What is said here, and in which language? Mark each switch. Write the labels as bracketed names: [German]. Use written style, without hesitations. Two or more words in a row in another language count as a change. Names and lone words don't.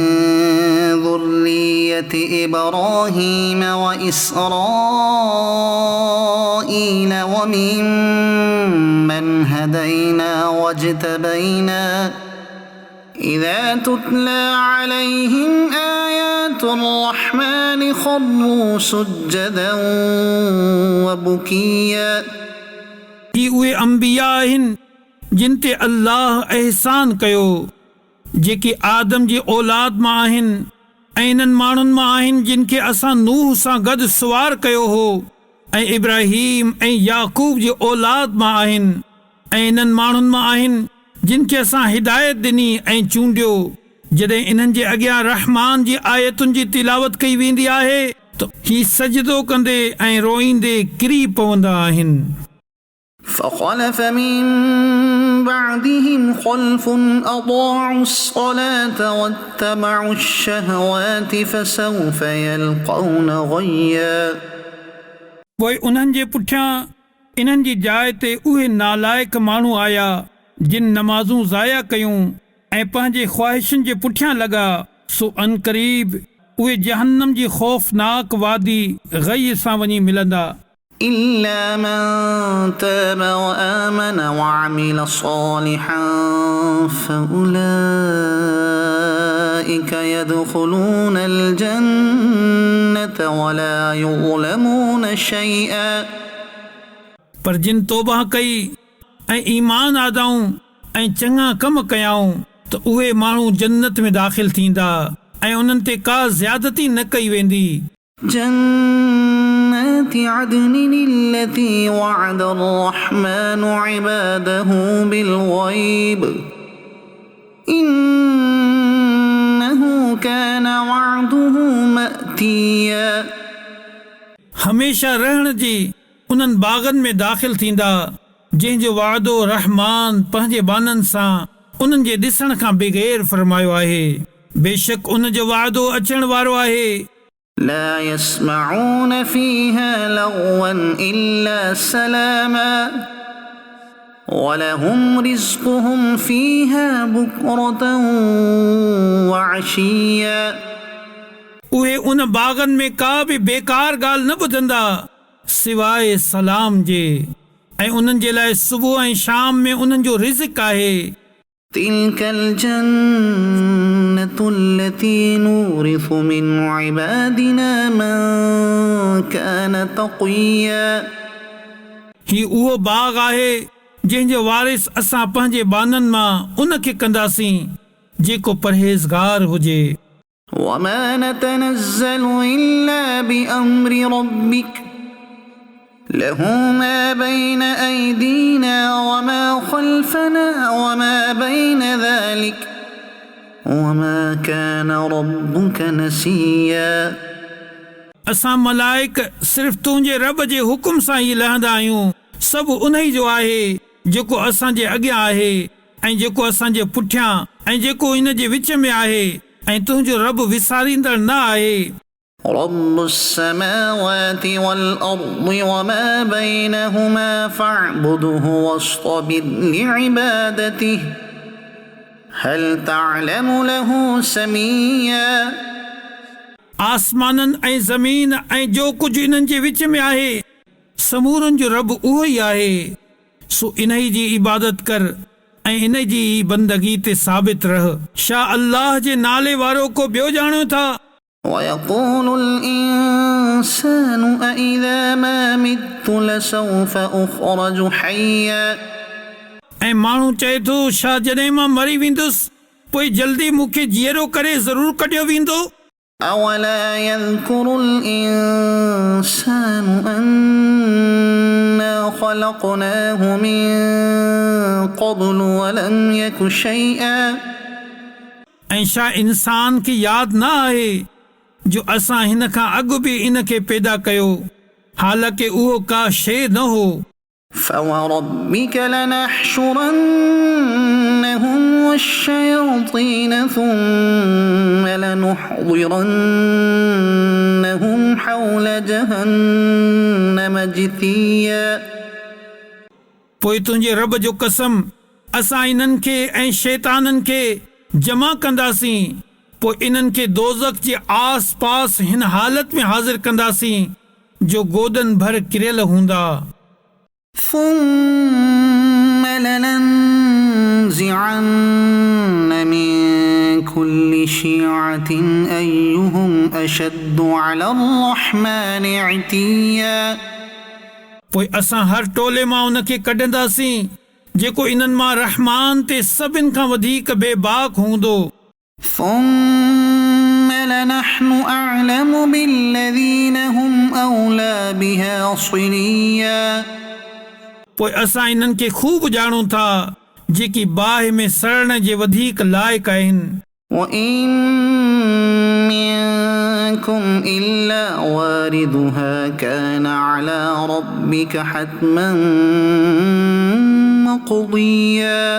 [Arabic] ذرية إبراهيم وإسرائيل ومن من هدينا واجتبينا إذا تتلى عليهم آيات الرحمن خروا سجدا وبكيا [Sindhi] ही उहे अंबिया आहिनि जिन ते अल्लाह एहसान कयो, जेके आदम जी औलाद मां आहिनि ऐं इन्हनि माण्हुनि मां आहिनि जिन खे असां नूह सां गॾु सुवार कयो हो, ऐं इब्राहीम ऐं याकूब जी औलाद मां आहिनि ऐं इन्हनि माण्हुनि मां आहिनि जिन खे असां हिदायत ॾिनी ऐं चूंडियो। जॾहिं इन्हनि जे अॻियां रहमान जी आयतुनि जी तिलावत कई वेंदी आहे त ही सजदो कंदे ऐं रोईंदे किरी पवंदा आहिनि। [Arabic] فخلف من بعدهم خلف أضاعوا الصلاة واتبعوا الشهوات فسوف يلقون غيا [Sindhi] पोइ उन्हनि जे पुठियां इन्हनि जी जाइ ते उहे नालाइक माण्हू आया जिन नमाज़ूं ज़ाया कयूं ऐं पंहिंजे ख़्वाहिशुनि जे पुठियां लॻा, सो अनक़रीब उहे जहन्नम जी ख़ौफ़नाक वादी ग़ई सां वञी मिलंदा। [Arabic] إلا من تاب وآمن وعمل صالحا فأولئك يدخلون الجنة ولا يظلمون شيئا [Sindhi] पर जिन तौबा कई ऐं ईमान आदाऊं ऐं चङा कम कयाऊं त उहे माण्हू जन्नत में दाख़िल थींदा ऐं उन्हनि ते का ज़्यादती न कई वेंदी। [Arabic] جنات عدن التي وعد الرحمن عباده بالغيب إنه كان وعده مأتيا [Sindhi] हमेशा रहण जी उन्हनि बाग़नि में दाख़िल थींदा जंहिंजो वाइदो रहमान पंहिंजे बाननि सां उन्हनि जे ॾिसण खां बग़ैर फरमायो आहे। बेशक उन जो वाइदो अचण वारो आहे। [Arabic] لا يسمعون فيها لغوا إلا سلاما ولهم رزقهم فيها بكرة وعشيا [Sindhi] उहे उन बाग़नि में का बि बेकार ॻाल्हि न ॿुधंदा सिवाइ सलाम जे, ऐं उन्हनि जे लाइ सुबुह ऐं शाम में उन्हनि जो रिज़्क़ आहे। [Arabic] تلك الجنة التي نورث من عبادنا من كان تقيا [Sindhi] ही उहो बाग़ आहे जंहिंजो वारिस असां पंहिंजे बाननि मां उन खे कंदासीं जेको परहेज़गार हुजे। [Arabic] وما نتنزل إلا بأمر ربك له ما بين أيدينا وما خلفنا وما بين ذلك وما كان ربك نسيا [Sindhi] असां मलाइक सिर्फ़ तुंहिंजे रब जे हुकुम सां ई लहंदा आहियूं। सभु उन ई जो आहे जेको असांजे अॻियां आहे ऐं जेको असांजे पुठियां ऐं जेको इन जे विच में आहे, ऐं तुंहिंजो रब विसारींदड़ न आहे। [Arabic] رب السماوات والأرض وما بينهما فاعبده واصطبر لعبادته هل تعلم له سميا [Sindhi] आसमाननि ऐं ज़मीन ऐं जो कुझु इन्हनि जे विच में आहे, समूरनि जो रब उहो ई आहे। सो इन ई जी इबादत कर ऐं इन जी बंदगी ते साबित रह। छा अल्लाह जे नाले वारो को ॿियो ॼाणो था? [Arabic] ويقول الإنسان أإذا ما مت لسوف أخرج حيا [Sindhi] ऐं माण्हू चए थो, छा जॾहिं मां मरी वेंदुसि पोइ जल्दी मूंखे जीअरो करे ज़रूरु कढियो वेंदो। [Arabic] أولا يذكر الإنسان أنا خلقناه من قبل ولم يك شيئا [Sindhi] ऐं छा इंसान खे यादि न आहे जो असां हिन खां अॻु बि इन खे पैदा कयो, हालांकि उहो का शइ न हो। [Arabic] فوربك لنحشرنهم والشياطين ثم لنحضرنهم حول جهنم جثيا [Sindhi] पोइ तुंहिंजे रब जो कसम, असां इन्हनि खे ऐं शैताननि खे जमा कंदासीं, पोइ इन्हनि खे दोज़ख जे आस पास हिन हालत में हाज़िर कंदासीं जो गोदन भर किरियल हूंदा। [Arabic] ثم لننزعن من كل شيعة أيهم أشد على الرحمن عتيا [Sindhi] पोइ असां हर टोले मां उन खे कढंदासीं जेको इन्हनि मां रहमान ते सभिनि खां वधीक बेबाक हूंदो। [Arabic] ثم لنحن أعلم بالذين هم أولى بها صليا [Sindhi] पोइ असां इन्हनि खे खूब ॼाणूं था जेकी बाहि में सड़ण जे वधीक लाइक़ आहिनि। [Arabic] وإن منكم إلا واردها كان على ربك حتما مقضيا